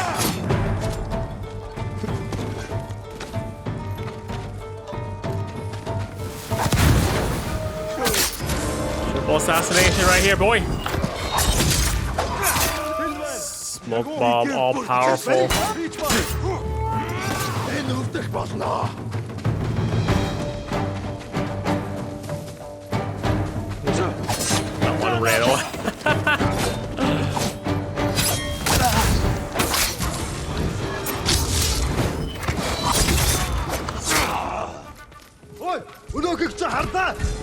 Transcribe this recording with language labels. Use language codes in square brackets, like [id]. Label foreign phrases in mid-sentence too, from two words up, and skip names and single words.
[en] Triple assassination right here, boy. Smoke bomb, all powerful. [mn] Энэ өвдөх болно. [en] That one ran away. [mn] Ой, өнөөгч хардаа.